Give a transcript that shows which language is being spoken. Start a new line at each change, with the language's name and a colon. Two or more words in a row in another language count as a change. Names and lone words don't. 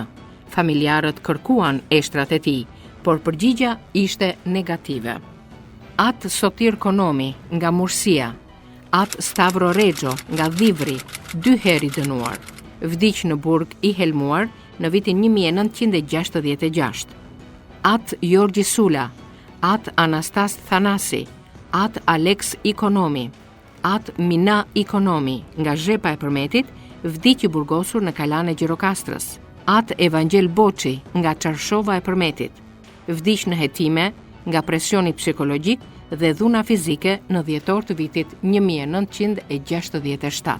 Albanian: Familjarët kërkuan eshtrat e tij, por përgjigja ishte negative. At Sotir Konomi nga Mursia, at Stavro Rexho nga Dhivri, 2 herë i dënuar, vdiq në burg i helmuar në vitin 1966. At Jorgji Sula, at Anastas Thanasi, at Alex Ikonomi, at Mina Ikonomi nga Zhepa e Përmetit, vdiq i burgosur në Kalan e Gjirokastrës. At Evangel Boçi nga Çarshova e Përmetit, vdiq në hetime nga presioni psikologjik dhe dhuna fizike në dhjetor të vitit 1967.